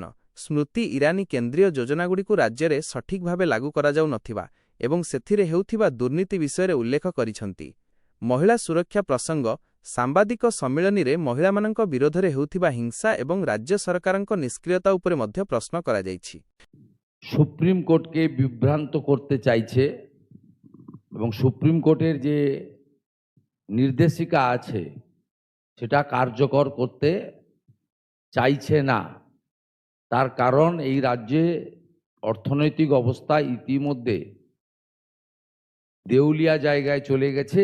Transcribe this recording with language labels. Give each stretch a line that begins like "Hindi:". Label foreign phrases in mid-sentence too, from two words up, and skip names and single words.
Odia: ସ୍ମୃତି ଇରାନୀ କେନ୍ଦ୍ରୀୟ ଯୋଜନାଗୁଡ଼ିକୁ ରାଜ୍ୟରେ ସଠିକ୍ ଭାବେ ଲାଗୁ କରାଯାଉନଥିବା ଏବଂ ସେଥିରେ ହେଉଥିବା ଦୁର୍ନୀତି ବିଷୟରେ ଉଲ୍ଲେଖ କରିଛନ୍ତି। ମହିଳା ସୁରକ୍ଷା ପ୍ରସଙ୍ଗ। ସାମ୍ବାଦିକ ସମ୍ମିଳନୀରେ ମହିଳାମାନଙ୍କ ବିରୋଧରେ ହେଉଥିବା ହିଂସା ଏବଂ ରାଜ୍ୟ ସରକାରଙ୍କ ନିଷ୍କ୍ରିୟତା ଉପରେ ମଧ୍ୟ ପ୍ରଶ୍ନ କରାଯାଇଛି।
Bangla: সুপ্রিম কোর্টকে বিভ্রান্ত করতে চাইছে এবং সুপ্রিম কোর্টের যে নির্দেশিকা আছে সেটা কার্যকর করতে চাইছে না। তার কারণ এই রাজ্যে অর্থনৈতিক অবস্থা ইতিমধ্যে দেউলিয়া জায়গায় চলে গেছে।